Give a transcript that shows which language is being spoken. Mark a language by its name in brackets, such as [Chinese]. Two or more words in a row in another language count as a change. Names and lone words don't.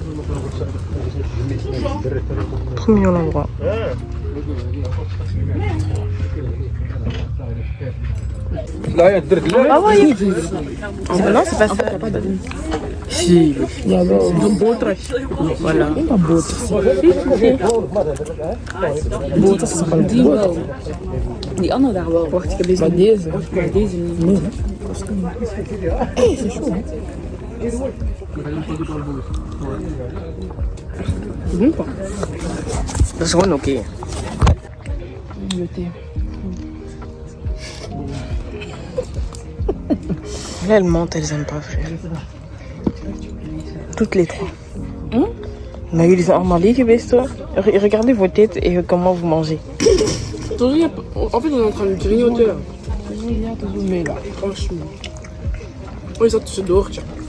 [French] Trop mignon l'endroit. Ah ouais. Non, c'est pas ça. Si. Voilà. [Dutch] Die andere daar wel. Wacht, ik heb deze. Maar deze? Maar deze niet. Nee, hè? [French] C'est chaud, hè? [Dutch] Dat is gewoon oké. [French] Le thé. Là, elles mentent, elles aiment pas, frère. Toutes les trois. [Dutch] Mais jullie zijn allemaal lief geweest, hoor. [French] Regardez vos têtes et comment vous mangez. En fait, on est en train de grignoter là. Mais là, franchement. Oh, ils ont [Dutch] tussen door, [French] tja.